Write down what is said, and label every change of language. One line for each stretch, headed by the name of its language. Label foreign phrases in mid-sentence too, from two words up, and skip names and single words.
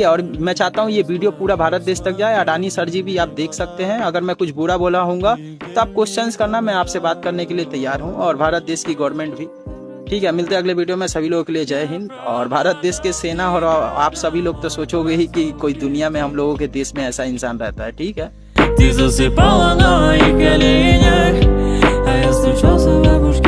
Hindi: और मैं चाहता हूँ ये वीडियो पूरा भारत देश तक जाए। अडानी सर जी भी आप देख सकते हैं, अगर मैं कुछ बुरा बोला हूँगा तो आप क्वेश्चंस करना, मैं आपसे बात करने के लिए तैयार हूँ, और भारत देश की गवर्नमेंट भी, ठीक है। मिलते हैं अगले वीडियो में, सभी लोगों के लिए जय हिंद। और भारत देश के सेना और आप सभी लोग तो सोचोगे ही कि कोई दुनिया में हम लोगों के देश में ऐसा इंसान रहता है, ठीक है।
Russian: Ты засыпала на моих коленях, а я стучался в